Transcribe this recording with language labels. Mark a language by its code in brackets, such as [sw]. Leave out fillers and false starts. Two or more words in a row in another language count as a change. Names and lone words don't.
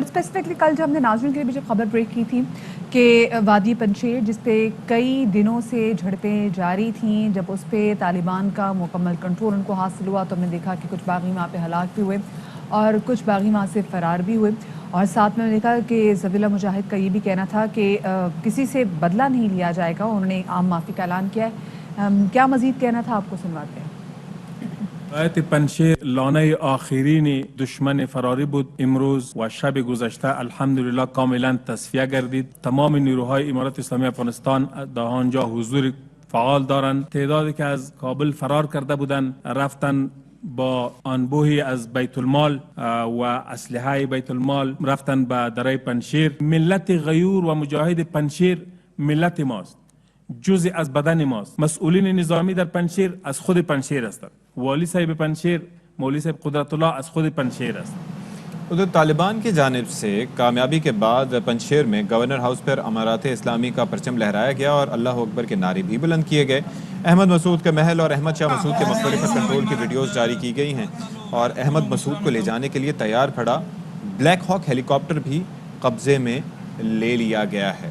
[ur] اسپیسیفکلی کل جو ہم نے ناظرین کے لیے بھی جو خبر بریک کی تھی کہ وادی پنشیر جس پہ کئی دنوں سے جھڑپیں جاری تھیں، جب اس پر طالبان کا مکمل کنٹرول ان کو حاصل ہوا تو ہم نے دیکھا کہ کچھ باغی وہاں پہ ہلاک بھی ہوئے اور کچھ باغی وہاں سے فرار بھی ہوئے. اور ساتھ میں دیکھا کہ ذبیح اللہ مجاہد کا یہ بھی کہنا تھا کہ کسی سے بدلہ نہیں لیا جائے گا، انہوں نے عام معافی کا اعلان کیا ہے. کیا مزید کہنا تھا، آپ کو سنواتے ہیں. [fa] آیت پنشیر لانه آخرین دشمن فراری بود. امروز و شب گذشته الحمدلله کاملا تصفیه گردید. تمام نیروهای امارات اسلامی افغانستان در آنجا حضور فعال دارند. تعدادی که از کابل فرار کرده بودند رفتن با انبوهی از بیت المال و اسلحه بیت المال رفتن به درای پنشیر. ملت غیور و مجاهد پنشیر ملت ماست، جزء از بدن ماست. مسئولین نظامی در پنشیر از خود پنشیر هستند. والی صاحب پنشیر، मौलवी साहब कुदरतुल्लाह از خود पंशेर است. [ur] ادھر طالبان کی جانب سے کامیابی کے بعد پنشیر میں [en] governor house [ur] پر امارات اسلامی کا پرچم لہرایا گیا اور اللہ اکبر کے نعرے بھی بلند کیے گئے. احمد مسعود کے محل اور احمد شاہ مسعود کے مقبرے پر کنٹرول کی ویڈیوز جاری کی گئی ہیں اور احمد مسعود کو لے جانے کے لیے تیار کھڑا [en] Black Hawk helicopter [ur] بھی قبضے میں لے لیا گیا ہے.